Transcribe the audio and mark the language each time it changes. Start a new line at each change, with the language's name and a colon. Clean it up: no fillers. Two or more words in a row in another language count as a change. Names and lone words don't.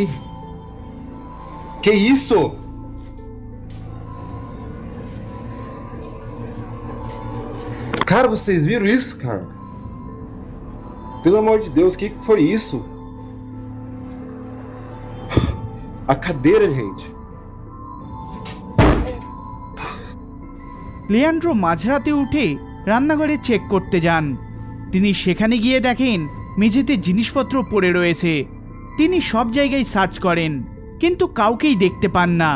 Portuguese: Que isso? Cara, vocês viram isso, cara? Pelo amor de Deus, o que foi isso? A cadeira, gente.
Bangla: লিয়ান্ড্রো মাঝরাতে উঠে রান্নাঘরে চেক করতে যান। তিনি সেখানে গিয়ে দেখেন মেঝেতে জিনিসপত্র পড়ে রয়েছে। তিনি সব জায়গায় সার্চ করেন, কিন্তু কাউকেই দেখতে পান না।